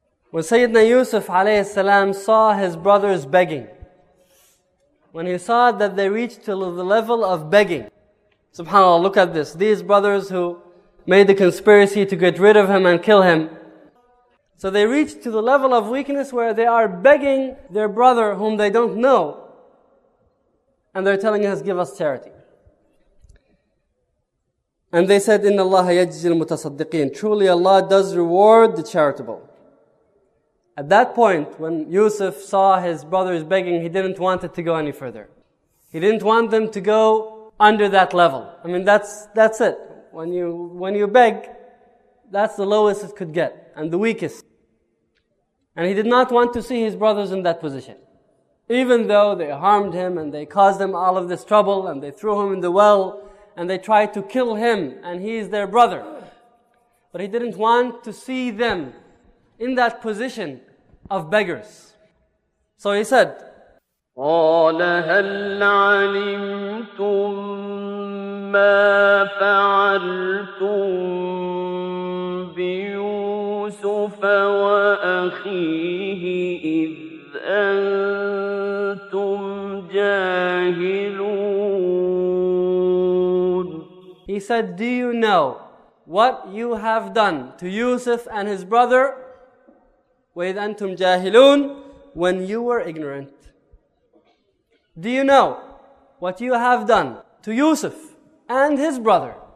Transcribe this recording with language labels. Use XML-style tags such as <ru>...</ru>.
<en>When Sayyidina Yusuf alayhi as-salām saw his brothers begging, when he saw that they reached to the level of begging, subhanAllah, look at this. These brothers who made the conspiracy to get rid of him and kill him, so they reached to the level of weakness where they are begging their brother whom they don't know, and they're telling us, give us charity. And they said,</en> <ar>إِنَّ اللَّهَ يَجْزِي الْمُتَصَدِّقِينَ.</ar> <en>Truly Allah does reward the charitable. At that point, when Yusuf saw his brothers begging, he didn't want it to go any further. He didn't want them to go under that level. I mean, that's it. When you beg, that's the lowest it could get, and the weakest. And he did not want to see his brothers in that position. Even though they harmed him, and they caused him all of this trouble, and they threw him in the well, and they tried to kill him, and he is their brother. But he didn't want to see them in that position of beggars. So he said,</en> <ar>قال هل علمتم ما فعلتم بيوسف وأخيه إذ أنتم جاهلون.</ar> <en>He said, do you know what you have done to Yusuf and his brother</en> <ar>وَإِذْ أَنْتُمْ جَاهِلُونَ,</ar> <en>when you were ignorant? Do you know what you have done to Yusuf and his brother</en>